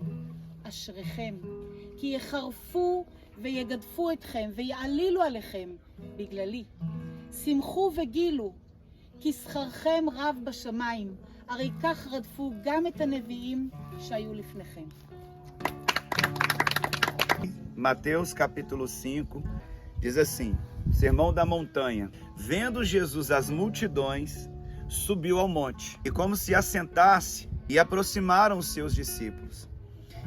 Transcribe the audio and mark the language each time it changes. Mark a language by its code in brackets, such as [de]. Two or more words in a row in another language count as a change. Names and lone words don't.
[he] אשריכם, כי יחרפו ויגדפו אתכם ויעלילו עליכם בגללי. שמחו וגילו, כי שכרכם רב בשמיים, הרי כך רדפו גם את הנביאים שהיו לפניכם. [pt] Mateus capítulo 5 diz assim: Sermão da montanha. Vendo Jesus as multidões, subiu ao monte, e como se assentasse, e aproximaram os seus discípulos.